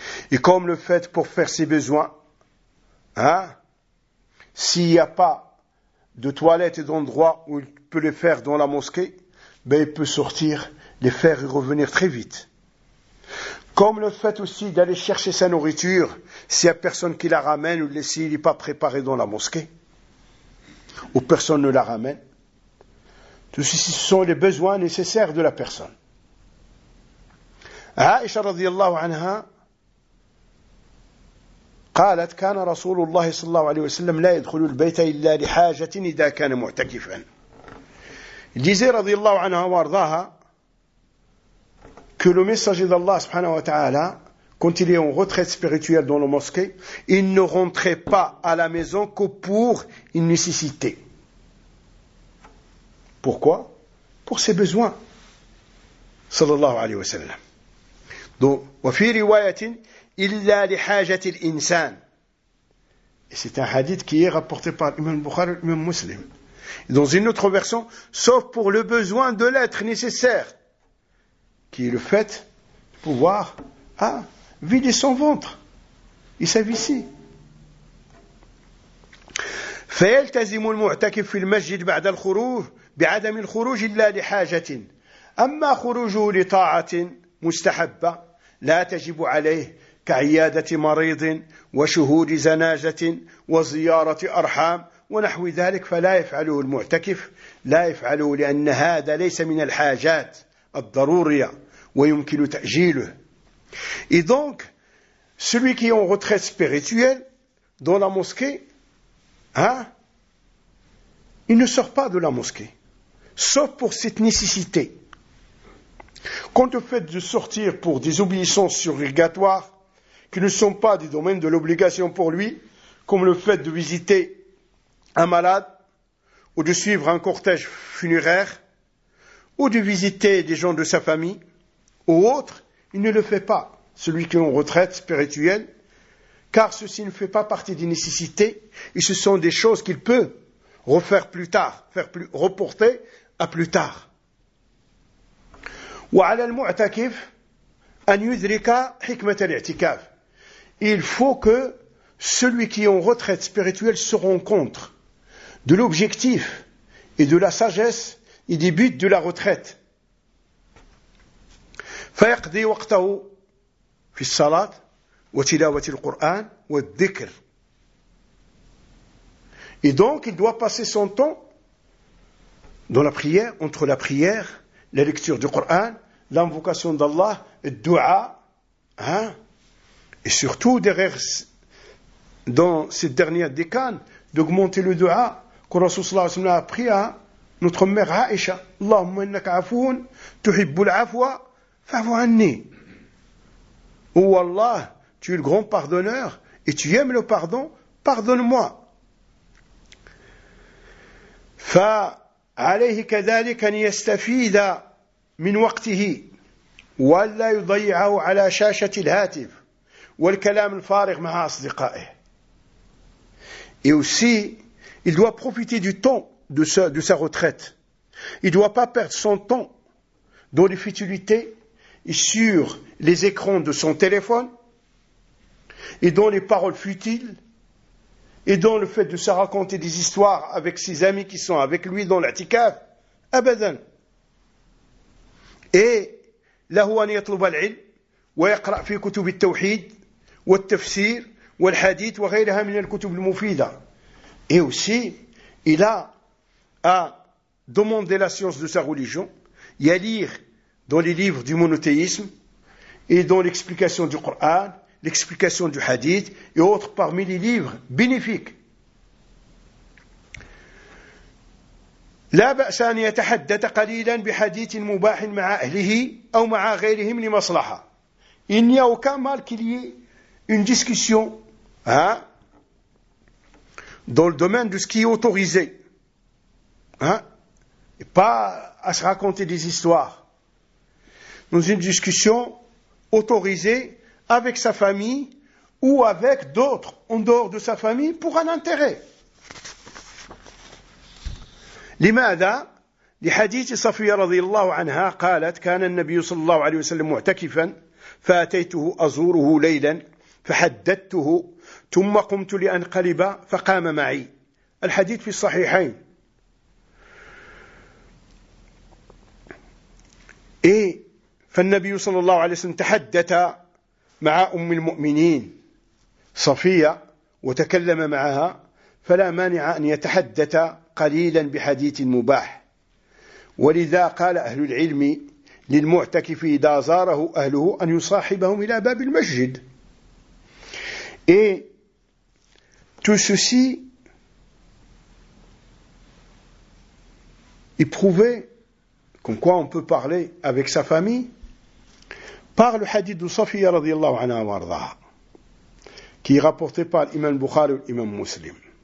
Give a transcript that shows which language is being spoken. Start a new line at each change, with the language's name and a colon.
French: Et comme le fait pour faire ses besoins, hein, s'il n'y a pas de toilette et d'endroit où il peut les faire dans la mosquée, ben il peut sortir, les faire et revenir très vite. Comme le fait aussi d'aller chercher sa nourriture, s'il n'y a personne qui la ramène ou s'il n'est pas préparé dans la mosquée, ou personne ne la ramène. Tout ceci, ce sont les besoins nécessaires de la personne.
Arabic: عائشة رضي الله عنها قالت كان رسول الله صلى الله عليه وسلم لا يدخل البيت إلا لحاجة إذا كان معتكفا. الجزية رضي الله عنها وارضاها
French: que le message d'Allah
Arabic: subhanahu wa ta'ala
French: quand il est en retraite spirituelle dans la mosquée, il ne rentrait pas à la maison que pour une nécessité. Pourquoi? Pour ses besoins.
Arabic: صلى الله عليه وسلم.
French: Donc,
Arabic: وفي رواية إلا لحاجة الإنسان.
French: C'est un hadith qui est rapporté par l'imam Bukhari, l'imam Muslim. Et dans une autre version, sauf pour le besoin de l'être nécessaire, qui est le fait de pouvoir vider son ventre. Il s'avissit.
Arabic: فيلتزم المعتكف في المسجد بعد الخروج بعدم الخروج إلا لحاجة. أما خروجه لطاعة مستحبة لا تجب عليه كعيادة مريض وشهود زناجة وزيارة أرحام ونحو ذلك فلا يفعله المعتكف لا يفعله لأن هذا ليس من الحاجات الضرورية ويمكن تأجيله.
French: Et donc, celui qui est en retraite spirituelle dans la mosquée, hein, il ne sort pas de la mosquée, sauf pour cette nécessité. Quant au fait de sortir pour des obéissances surrogatoires qui ne sont pas du domaine de l'obligation pour lui, comme le fait de visiter un malade, ou de suivre un cortège funéraire, ou de visiter des gens de sa famille, ou autre, il ne le fait pas, celui qui est en retraite spirituelle, car ceci ne fait pas partie des nécessités, et ce sont des choses qu'il peut refaire plus tard, reporter à plus tard.
Arabic: وعلى المعتكف أن يدرك حكمة الاعتكاف.
French: Il faut que celui qui est en retraite spirituelle se rencontre de l'objectif et de la sagesse et des buts de la retraite.
Arabic: فيقضي وقته في الصلاة وتلاوة القرآن والذكر.
French: Et donc, il doit passer son temps dans la prière, entre la prière, la lecture du Coran, l'invocation d'Allah, le dua, hein, et surtout dans cette dernière décane, d'augmenter le dua que le Rasoul
Arabic: sallallahu alayhi wa sallam
French: a appris à notre mère Aïcha.
Arabic: Allahumma innaka afoun, tuhibbu l'afwa, fa'fu anni.
French: Oh Allah, tu es le grand pardonneur et tu aimes le pardon, pardonne-moi.
Arabic: Fa alayhi kadhalika an yastafida من وقته ولا يضيعه على شاشة الهاتف والكلام الفارغ مع أصدقائه.
French: Et aussi, il doit profiter du temps de sa retraite. Il ne doit pas perdre son temps dans les futilités et sur les écrans de son téléphone et dans les paroles futiles et dans le fait de se raconter des histoires avec ses amis qui sont avec lui dans l'atikaf. Abadan. Et là où on y a trouvé l'île, où il y a fait
Arabic: kutub al-tawhid,
French: ou al-tafsir, ou al-hadith, ou il y a fait
Arabic: kutub al-mufida.
French: Et aussi, il a à demander la science de sa religion, et à lire dans les livres du monothéisme, et dans l'explication du Coran, l'explication du hadith, et autres parmi les livres bénéfiques.
Arabic: لا بأس أن يتحدث قليلا بحديث مباح مع أهله أو مع غيرهم لمصلحة.
French: Il n'y a aucun mal qu'il y ait une discussion, hein, dans le domaine de ce qui est autorisé, hein, et pas à se raconter des histoires. Dans une discussion autorisée avec sa famille ou avec d'autres en dehors de sa famille pour un intérêt.
Arabic: لماذا؟ لحديث صفية رضي الله عنها قالت كان النبي صلى الله عليه وسلم معتكفا فأتيته أزوره ليلا فحدثته ثم قمت لأنقلب فقام معي. الحديث في الصحيحين. إيه؟ فالنبي صلى الله عليه وسلم تحدث مع أم المؤمنين صفية وتكلم معها، فلا مانع أن يتحدث قليلا بحديث مباح. ولذا قال أهل العلم للمعتكف إذا زاره أهله أن يصاحبهم إلى باب المسجد.
French: Et tout ceci est prouvé comme quoi on peut parler avec sa famille par le hadith de Safiya
Arabic: radiallahu anha wa ardaha,
French: qui est rapporté par l'imam Bukhari et l'imam Muslim.